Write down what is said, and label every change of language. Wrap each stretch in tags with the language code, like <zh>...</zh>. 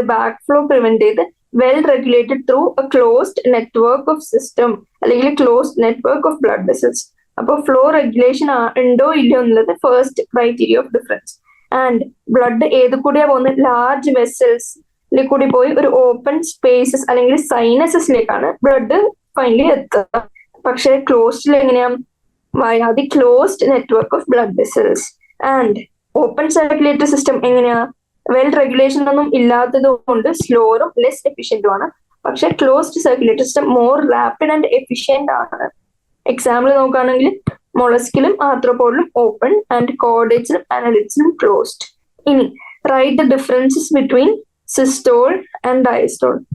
<en>Back flow prevent ചെയ്ത് well regulated through a closed network of system അല്ലെങ്കിൽ closed network of blood vessels.</en> <ml>അപ്പോൾ flow regulation ഉണ്ടോ ഇല്ലയോ എന്നുള്ളത്</ml> <en>First criteria of difference.</en> <ml>And blood ഏത് കൂടിയാ പോകുന്നത്? ലാർജ് വെസൽസിൽ കൂടി പോയി ഒരു ഓപ്പൺ സ്പേസസ് അല്ലെങ്കിൽ സൈനസസിലേക്കാണ് ബ്ലഡ് ഫൈനലി എത്തുക. പക്ഷെ ക്ലോസ്ഡിൽ എങ്ങനെയാ?</ml> <en>via the closed network of blood vessels. And open circulatory system എങ്ങനെയാ?</en> <ml>വെൽ റെഗുലേഷൻ ഒന്നും ഇല്ലാത്തത് കൊണ്ട് സ്ലോറും ലെസ് എഫിഷ്യന്റും ആണ്. പക്ഷെ closed circulatory system</ml> <en>more rapid and efficient</en> <ml>ആണ്. എക്സാമ്പിൾ നോക്കുകയാണെങ്കിൽ മൊളസ്കിലും ആർത്രോപോഡിലും ഓപ്പൺ ആൻഡ് കോർഡേറ്റ്സിലും അനലിറ്റ്സിലും ക്ലോസ്ഡ്.</ml> <en>ഇനി write the differences between systole and diastole.</en>